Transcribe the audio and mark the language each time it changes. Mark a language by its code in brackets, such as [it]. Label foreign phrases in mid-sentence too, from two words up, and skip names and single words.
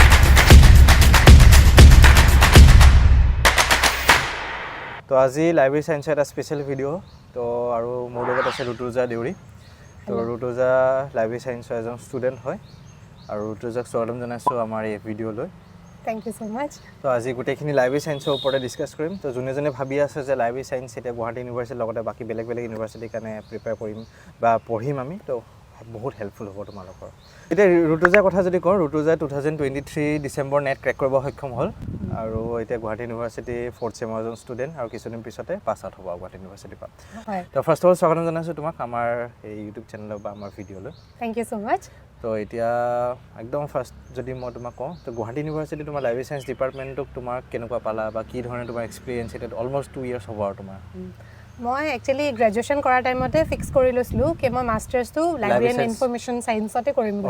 [as] তো আজি [en] library science [as] এটা [en] special video'. [as] তো আৰু মোৰ লগত আছে ৰুতুজা দেউৰী। তো ৰুতুজা [en] library science [as] এজন ষ্টুডেণ্ট হয় আৰু ৰুতুজাক স্বাগতম জনাইছোঁ আমাৰ এই ভিডিঅ'লৈ। [en] Thank you so much. [as] তো আজি গোটেইখিনি [en] library science [as] ওপৰতে ডিছকাছ কৰিম। তো যোনে ভাবি আছে যে [en] library science [as] এতিয়া গুৱাহাটী ইউনিভাৰ্চিটিৰ লগতে বাকী বেলেগ ইউনিভাৰ্চিটিৰ কাৰণে প্ৰিপেয়াৰ কৰিম বা পঢ়িম আমি, তো বহুত হেল্পফুল হ'ব তোমালোকৰ। এতিয়া ৰুতুজাৰ কথা যদি কওঁ, ৰুতুজা 2023 [en] December NET crack [as] কৰিব সক্ষম হ'ল আৰু এতিয়া গুৱাহাটী ইউনিভাৰ্চিটি [en] 4th sem [as] এজন ষ্টুডেণ্ট আৰু কিছুদিন পিছতে [en] pass out [as] হ'ব গুৱাহাটী ইউনিভাৰ্চিটিৰ পৰা। তো [en] first of all [as] স্বাগতম জনাইছোঁ তোমাক আমাৰ এই [en] YouTube channel [as] বা আমাৰ ভিডিঅ'লৈ। [en] Thank you so much. [as] তো এতিয়া একদম ফাৰ্ষ্ট যদি মই তোমাক কওঁ, তো গুৱাহাটী ইউনিভাৰ্চিটি তোমাৰ [en] library science department [as] তোমাৰ কেনেকুৱা পালা বা কি ধৰণে তোমাৰ এক্সপিৰিয়েঞ্চ? এতিয়া [en] almost 2 years [as] হ'ব আৰু তোমাৰ। মই [en] actually graduation [as] কৰাৰ [en] time fix [as] কৰি লৈছিলোঁ কি মই [en] masters library and information science [as] কৰিম বুলি।